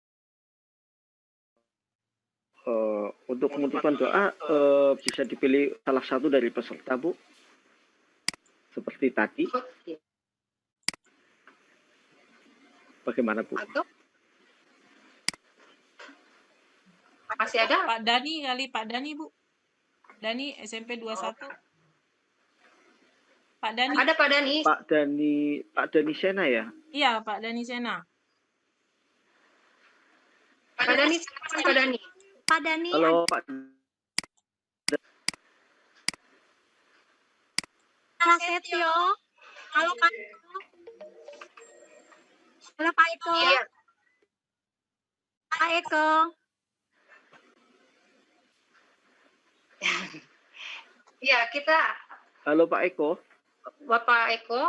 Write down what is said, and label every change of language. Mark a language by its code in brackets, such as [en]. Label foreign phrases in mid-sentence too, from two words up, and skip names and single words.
[id] Untuk penutupan doa bisa dipilih salah satu dari peserta Bu, seperti tadi. Bagaimana Bu? Masih ada? Pak Dani kali, Pak Dani Bu. Dani SMP 21. Pak Dani. Ada Pak Dani. Pak Dani Sena ya? Iya, Pak Dani Sena. Pak Dani, Pak Dani. Pak Dani. Halo Pak. Pak Setio. Halo Pak. Halo Pak Eko. Iya. Pak Eko. Iya, kita. Halo Pak Eko. Bapak Eko.